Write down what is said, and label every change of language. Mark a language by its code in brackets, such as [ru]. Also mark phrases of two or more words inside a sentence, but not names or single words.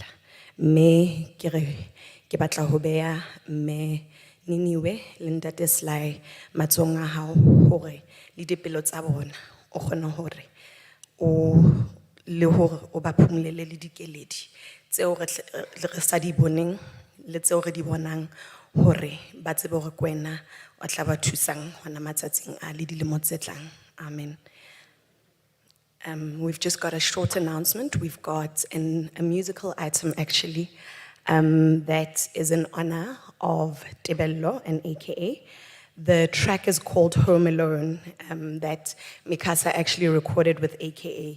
[st] Mme ke batla ho beha mme Niniwe le Ntate Sly matsohong a hao hore le dipelo tsa bona o kgone hore le hore o ba phumulele le dikeledi tseo re sa di boneng le tseo re di bonang hore ba tsebe hore ke wena o tla ba thusang hona matsatsing a le dilemo tse tlang. [en] Amen. We've just got a short announcement. We've got a musical item actually that is in honor of Tebello, an AKA. The track is called Home Alone, that Mikasa actually recorded with AKA.